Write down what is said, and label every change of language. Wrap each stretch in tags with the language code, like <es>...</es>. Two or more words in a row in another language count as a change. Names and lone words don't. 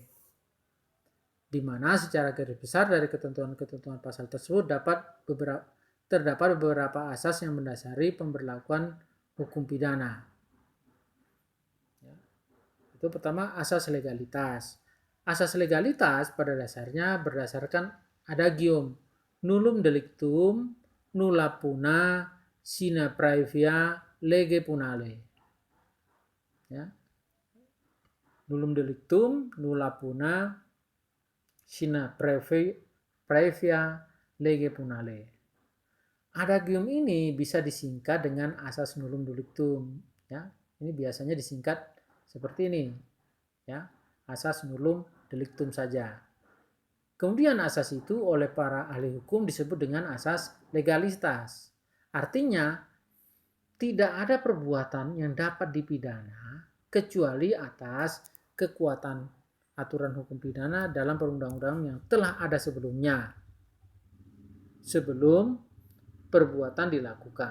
<id>Di mana secara garis besar dari ketentuan-ketentuan pasal tersebut terdapat beberapa asas yang mendasari pemberlakuan hukum pidana. Ya. Itu pertama asas legalitas. Asas legalitas pada dasarnya berdasarkan adagium</id> <la>nullum delictum nulla puna sine praevia lege punale.</la> <id>Ya.</id> <la>Nullum delictum nulla puna sine praevia lege punale.</la> <id>Adagium ini bisa disingkat dengan asas</id> <la>nullum delictum.</la> <id>Ya, ini biasanya disingkat seperti ini. Ya, asas</id> <la>nullum delictum</la> <id>saja. Kemudian asas itu oleh para ahli hukum disebut dengan asas legalitas. Artinya tidak ada perbuatan yang dapat dipidana kecuali atas kekuatan aturan hukum pidana dalam perundang-undangan yang telah ada sebelumnya, sebelum perbuatan dilakukan.</id>